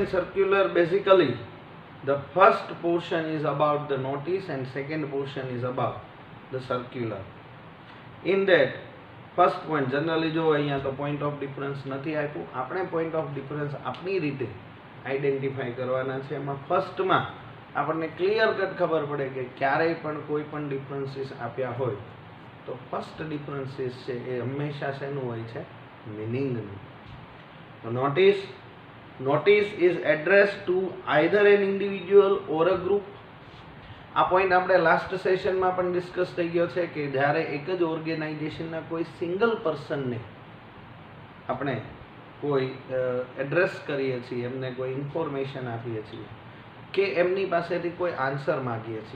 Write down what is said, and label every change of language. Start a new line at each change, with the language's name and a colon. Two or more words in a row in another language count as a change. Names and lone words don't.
English: circular, basically the first portion is about the notice and second portion is about the circular. In that first point, generally
Gujarati: જો અહીંયા તો
English: point of difference
Gujarati: નથી આપ્યું, આપણે
English: point of difference
Gujarati: આપણી રીતે આઈડેન્ટિફાઈ કરવાના છે. એમાં ફર્સ્ટમાં આપણને ક્લિયર કટ ખબર પડે કે ક્યારેય પણ કોઈ પણ ડિફરન્સીસ આપ્યા હોય તો ફર્સ્ટ ડિફરન્સીસ છે એ હંમેશા શેનું હોય છે? મિનિંગનું.
English: Notice is addressed to either an individual or a group.
Gujarati: આ પોઈન્ટ આપણે લાસ્ટ સેશનમાં પણ ડિસ્કસ થઈ ગયો છે કે જ્યારે એક જ ઓર્ગેનાઇઝેશનના કોઈ સિંગલ પર્સનને આપણે કોઈ એડ્રેસ કરીએ છીએ, એમને કોઈ ઇન્ફોર્મેશન આપીએ છીએ કે એમની પાસેથી કોઈ આન્સર માગીએ છીએ.